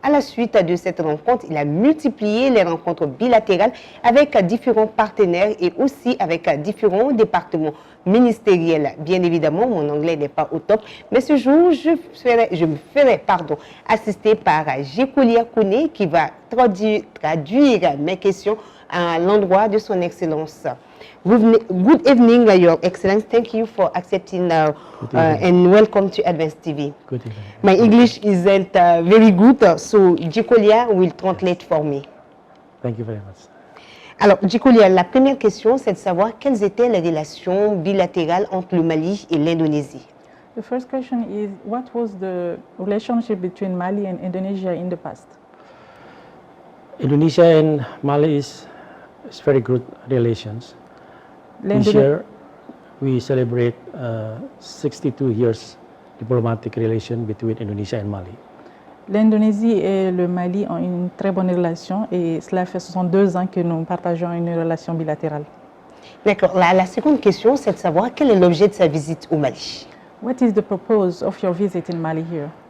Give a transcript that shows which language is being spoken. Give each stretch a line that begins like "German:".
French: À la suite de cette rencontre, il a multiplié les rencontres bilatérales avec différents partenaires et aussi avec différents départements ministériels. Bien évidemment, mon anglais n'est pas au top, mais ce jour, je me ferai assister par Jikolia Kone qui va traduire mes questions à l'endroit de son Excellence.
English: Good evening, Your Excellence. Thank you for accepting and welcome to Advance TV. Good evening. My English isn't very good, so Jikolia will translate for me. Thank you very much.
French: Alors, Jikolia, la première question, c'est de savoir quelles étaient les relations bilatérales entre le Mali et l'Indonésie.
English: The first question is, what was the relationship between Mali and Indonesia in the past? Indonesia and Mali is very good relations. This year, we celebrate 62 years diplomatic relation between Indonesia and Mali.
French: L'Indonésie et le Mali ont une très bonne relation et cela fait 62 ans que nous partageons une relation bilatérale. D'accord. La seconde question, c'est de savoir quel est l'objet de sa visite au Mali.
English: What is the purpose of your visit in Mali here?